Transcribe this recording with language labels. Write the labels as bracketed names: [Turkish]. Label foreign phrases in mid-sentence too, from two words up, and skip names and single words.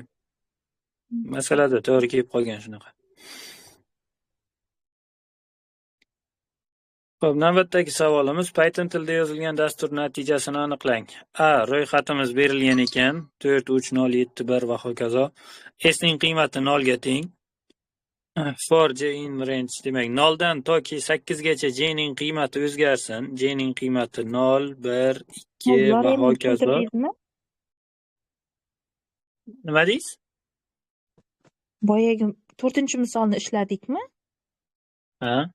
[Uzbek] Masalada to'g'ri kelib qolgan shunaqa. Xo'p, navbatdagi savolimiz Python tilida yozilgan dastur natijasini aniqlang. A. Ro'yxatimiz berilgan ekan, 4, 3, 0, 7, 1 va hokazo. S ning qiymati 0 ga teng. [English] For j in range, [Uzbek] demak 0 dan toki 8 gacha j ning qiymati o'zgarsin. J ning qiymati 0, 1, 2 va hokazo. Nima deysiz? Boyagi 4-misolni ishladikmi? Ha?